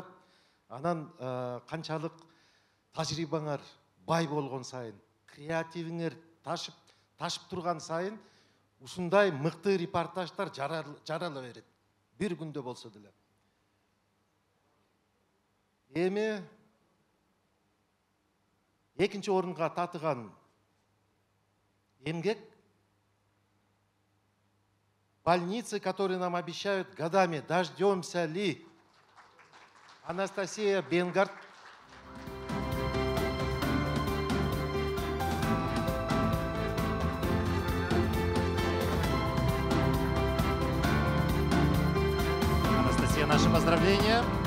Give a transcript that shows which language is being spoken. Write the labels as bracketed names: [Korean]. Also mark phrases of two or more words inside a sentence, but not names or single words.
[Kyrgyz] Анан канчалык тажрыйбаңар бай болгон сайын, креативиңер ташып турган сайын ушундай мыкты репортаждар жарала берет. Бир күндө болсо деле. Эми экинчи орунга татыган эмгек [Russian] больницы, которые нам обещают годами. Дождемся ли? Анастасия Бенгард. Анастасия, наши поздравления.